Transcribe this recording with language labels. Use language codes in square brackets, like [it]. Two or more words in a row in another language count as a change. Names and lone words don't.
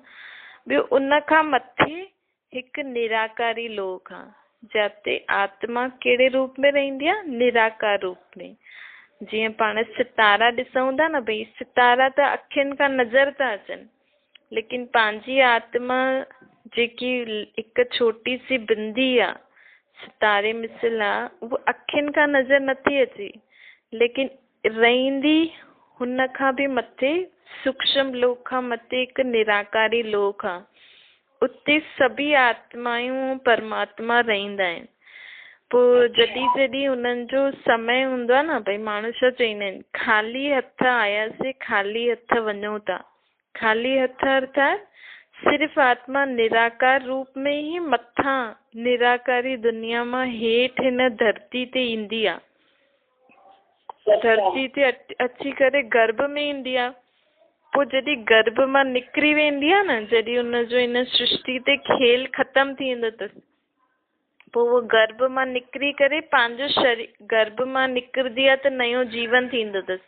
[sd] ॿियो उन खां मथे हिकु निराकारी लोक आहे, जिते आत्मा कहिड़े रूप में रहंदी आहे? निराकार रूप में। जीअं पाण सितारा ॾिसूं था न, भई सितारा त अखियुनि खां नज़र था अचनि, लेकिन पंहिंजी आत्मा जेकी हिकु छोटी सी बिंदी आहे, सितारे मिसल आहे, उहा अखियुनि खां नज़र नथी अचे, लेकिन रहंदी हुन खां बि मथे, सूक्ष्म लोक खां मथे हिकु निराकारी लोक आहे। उते सभी आत्मायूं परमात्मा रहंदा आहिनि। पोइ जॾहिं हुननि जो समय हूंदो आहे न, भई माण्हू छा चईंदा आहिनि, ख़ाली हथ आयासीं, ख़ाली हथ वञूं था। ख़ाली हथ अर्थात सिर्फ़ आत्मा निराकार रूप में ई मथां निराकारी दुनिया मां हेठि हिन धरती ते ईंदी आहे। धरती ते अची करे गर्भ में ईंदी आहे। पोइ जॾहिं गर्भ मां निकिरी वेंदी आहे न, जॾहिं हुनजो हिन सृष्टि ते खेल ख़तमु थी वेंदो अथसि, पोइ उहो गर्भ मां निकिरी करे पंहिंजो शरीर, गर्भ मां निकिरंदी आहे त नयो जीवन थींदो अथसि।